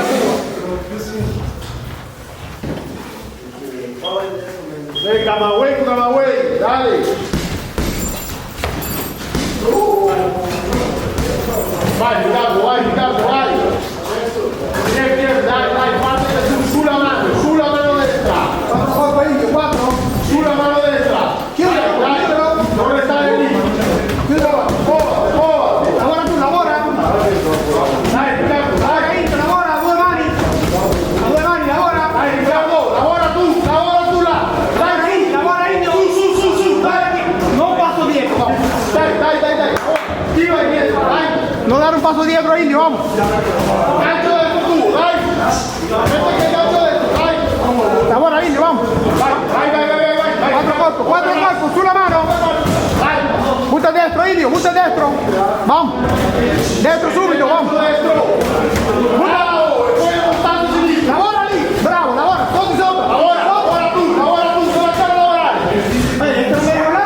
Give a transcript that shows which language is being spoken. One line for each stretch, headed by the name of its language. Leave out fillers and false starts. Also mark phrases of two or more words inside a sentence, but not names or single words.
Spanish: Camagüey, dale.
Italian: Vai, Ricardo, vai.
Spanish: Bien,
Italian: dai, parte sulla mano destra.
Spanish: Cuatro indio, cuatro.
Italian: Sulla mano destra. Dai, non restare lì. Lavora tu, lavora. Dai, Ricardo, dai. Lavora, a due mani, lavora. Dai, Ricardo, lavora tu là. Dai, Lavora indio. Su, dai. Non passo dietro, vamos. dai. Tira ahí dietro, dai.
Spanish: No dar un paso dietro, indio, vamos. Gancho dentro tú, dai. Mete que gancho dentro, dai.
Italian: Lavora indio, vamos. Vai.
Spanish: Cuatro corpos,
Italian: sulla mano. Dai. Butta destro. Vamos. Dentro subito, vamos. Destro. Bravo, e poi portando sinistra. Lavora lì. Bravo, lavora. Tutti sopra. Lavora tu, non lasciare lavorare. Entra meglio là.